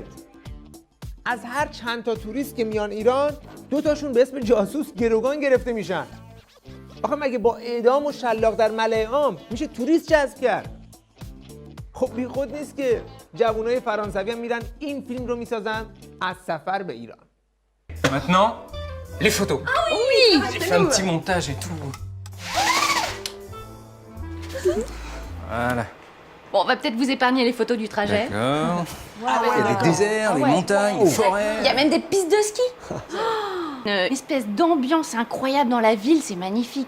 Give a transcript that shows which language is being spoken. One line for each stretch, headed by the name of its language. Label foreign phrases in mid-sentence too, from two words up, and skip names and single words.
Persian: از هر چند تا توریست که میان ایران 2 تاشون به اسم جاسوس گروگان گرفته میشن. آخه مگه با اعدام و شلاق در ملأ عام میشه توریست جذب کرد؟ خب بی خود نیست که جوانای فرانسوی هم میرن این فیلم رو میسازن از سفر به ایران.
French: Maintenant, les photos. Ah oui, j'ai fait un petit montage et tout. Voilà. Bon, on va peut-être vous épargner les photos du trajet. D'accord. Il y a des déserts, des montagnes, des forêts. Il y a même des pistes de ski. Une espèce d'ambiance incroyable dans la ville, c'est magnifique.